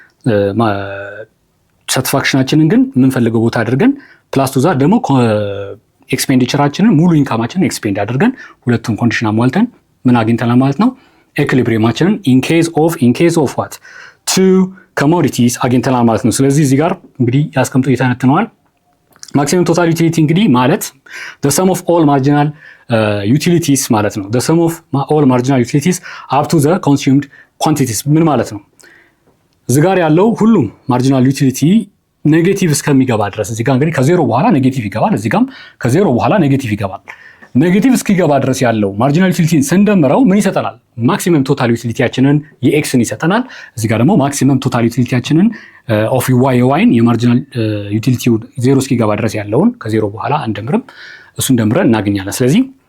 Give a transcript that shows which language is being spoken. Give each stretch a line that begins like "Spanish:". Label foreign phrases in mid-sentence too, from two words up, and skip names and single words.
Amharic: ሳቲስፋክሽናችንን ግን የምንፈልገው ቦታ አድርገን
English: plus to that
Amharic: ደግሞ ኤክስፔንዲቸራችንን ሙሉ ኢንካማችንን ኤክስፔንድ አድርገን ሁለቱን ኮንዲሽን አሟልተን ምን አግኝተናል ማለት ነው? ኢኩሊብሪየማችንን
English: in case of what 2 commodities
Amharic: አግኝተናል ማለት ነው። ስለዚህ እዚህ ጋር እንግዲህ ያስቀምጡ እየተነትነዋል።
English: maximum total utility
Amharic: እንግዲህ ማለት
English: the sum of all marginal utilities
Amharic: ማለት ነው።
English: the sum of all marginal utilities up to the consumed quantities
Amharic: ምን ማለት ነው? እዚህ ጋር ያለው ሁሉም
English: marginal utility
Amharic: ኔጌቲቭ እስከሚገባ ድረስ እዚህ ጋር እንግዲህ ከዜሮ በኋላ ኔጌቲቭ ይገባል፣ እዚህ ጋርም ከዜሮ በኋላ ኔጌቲቭ ይገባል። ኔጌቲቭ እስኪገባ ድረስ ያለው
English: marginal utility
Amharic: ስንደምረው ምን ይሰጠናል?
English: maximum total utility
Amharic: የኤክስን ይሰጠናል። እዚህ ጋር ደግሞ
English: maximum total utility
Amharic: ኦፍ የዋይን
English: marginal utility
Amharic: ዜሮ እስኪገባ ድረስ ያለውን ከዜሮ በኋላ እንደምርም እሱን ደምረን እናገኛለን። ስለዚህ